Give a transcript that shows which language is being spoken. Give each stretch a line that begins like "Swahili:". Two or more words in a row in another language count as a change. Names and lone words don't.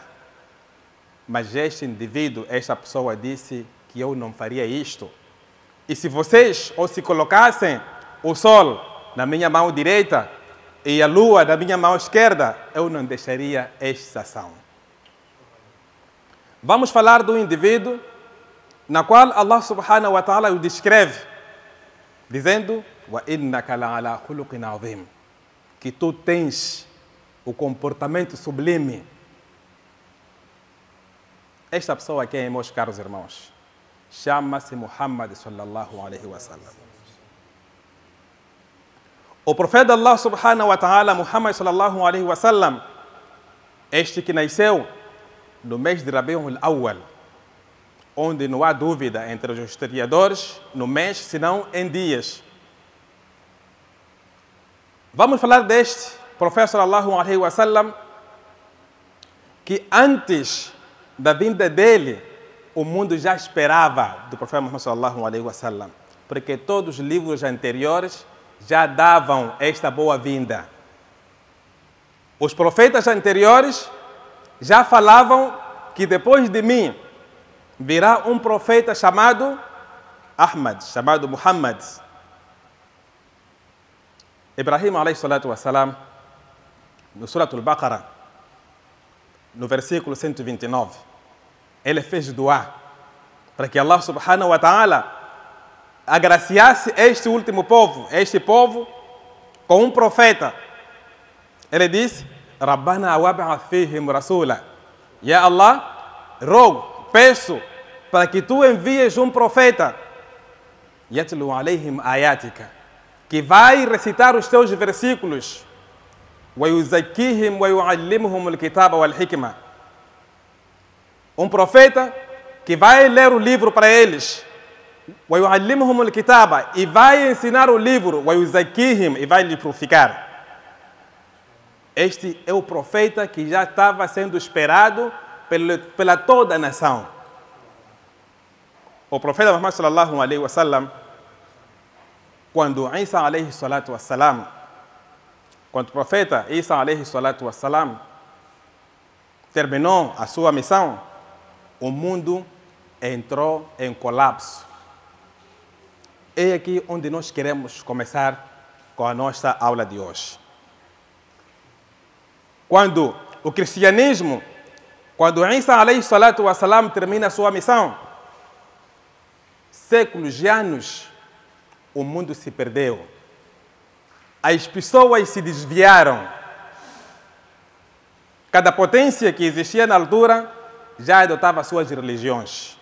Portuguese: Mas este indivíduo, esta pessoa disse que eu não faria isto. E se vocês ou se colocassem o sol na minha mão direita e a lua na minha mão esquerda, eu não deixaria esta ação. Vamos falar do indivíduo na qual Allah
Arabic: سبحانه وتعالى
Portuguese: o descreve, dizendo:
Arabic: "وإنك لعلى خلق عظيم",
Portuguese: que tu tens o comportamento sublime. Esta pessoa aqui, meus caros irmãos, chama-se Muhammad
Arabic: صلى الله عليه وسلم.
Portuguese: O profeta de
Arabic: Allah سبحانه وتعالى, Muhammad صلى الله عليه وسلم,
Portuguese: este que nasceu no mês de Rabiul Awwal, onde não há dúvida entre os historiadores no mês, senão em dias. Vamos falar deste profeta
Arabic: صلى الله عليه وسلم,
Portuguese: que antes da vinda dele, o mundo já esperava do profeta Muhammad
Arabic: صلى الله عليه وسلم,
Portuguese: porque todos os livros anteriores já davam esta boa-vinda. Os profetas anteriores já falavam que depois de mim virá um profeta chamado Ahmad, chamado Muhammad. Ibrahim
Arabic: عليه الصلاة والسلام,
Portuguese: no Surat al-Baqarah, no versículo 129, ele fez dua para que Allah
Arabic: سبحانه وتعالى
Portuguese: agraciasse este último povo, este povo, com um profeta. Ele disse:
Arabic: ربنا وابعث فيهم رسولا. يا الله,
Portuguese: rogo, peço para que tu envies um profeta,
Arabic: يتلو عليهم آياتك,
Portuguese: que vai recitar os teus versículos,
Arabic: ويزكيهم ويعلمهم الكتاب والحكمة.
Portuguese: Um profeta que vai ler o livro para eles,
Arabic: ويعلمهم الكتاب,
Portuguese: e vai ensinar o livro,
Arabic: wa yuzakkihim,
Portuguese: e vai lhe purificar. Este é o profeta que já estava sendo esperado pela toda a nação. O profeta
Arabic: Muhammad صلى الله عليه وسلم, quando Isa عليه الصلاة والسلام,
Portuguese: quando o profeta Isa
Arabic: عليه الصلاة والسلام
Portuguese: terminou a sua missão, o mundo entrou em colapso. É aqui onde nós queremos começar com a nossa aula de hoje. Quando o cristianismo, quando Isa
Arabic: عليه الصلاة والسلام
Portuguese: termina a sua missão, séculos de anos, o mundo se perdeu. As pessoas se desviaram. Cada potência que existia na altura já adotava suas religiões.